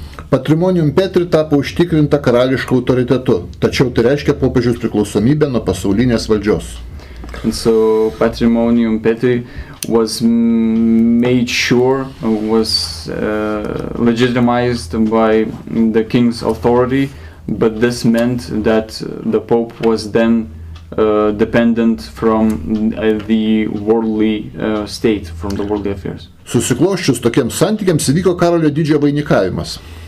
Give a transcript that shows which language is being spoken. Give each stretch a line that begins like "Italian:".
Lithuanian: Patrimonium Petri tapo užtikrinta karališku autoritetu, tačiau tai reiškia popiežiaus priklausomybę nuo pasaulinės valdžios.
English: And so Patrimonium Petri was made sure, was legitimized by the king's authority, but this meant that the Pope was then dependent from the worldly state, from the worldly affairs.
Lithuanian: Susiklosčius tokiems santykiams įvyko Karolio Didžiojo vainikavimas.